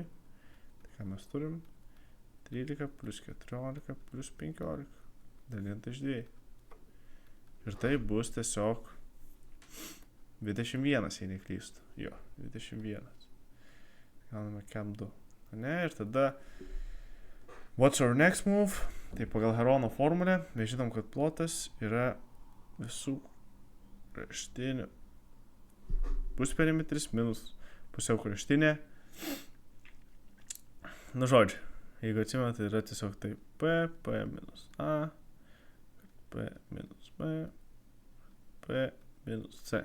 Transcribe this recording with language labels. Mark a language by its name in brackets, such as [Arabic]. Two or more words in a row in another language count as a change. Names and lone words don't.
[Lithuanian] Tai ką mes turim? 13 plus 14 plus 15 dalinta iš 2. Ir tai bus tiesiog 21, jei neklystu. Jo, 21. Gauname kem 2. Ne, ir tada [English] what's our next move? [Lithuanian] Tai pagal Herono formulę mes žinom, kad plotas yra visų kraštinių pusperimetris minus pusiau kraštinė. Nu žodžiu, jeigu atsimenu, tai yra tiesiog tai P minus A, P minus B, P minus C.